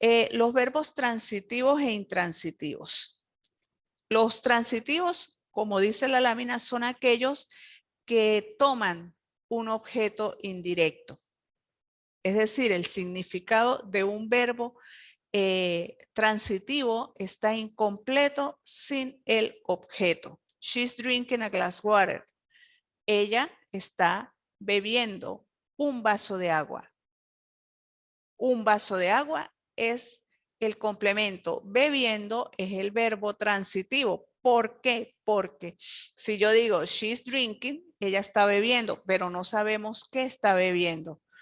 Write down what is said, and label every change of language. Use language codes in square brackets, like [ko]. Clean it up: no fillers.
[es] Los verbos transitivos e intransitivos. Los transitivos, como dice la lámina, son aquellos que toman un objeto indirecto. Es decir, el significado de un verbo transitivo está incompleto sin el objeto. [en] She's drinking a glass water. [es] Ella está bebiendo un vaso de agua. Un vaso de agua es el complemento. Bebiendo es el verbo transitivo. ¿Por qué? Porque si yo digo [en] she's drinking, [es] ella está bebiendo, pero no sabemos qué está bebiendo.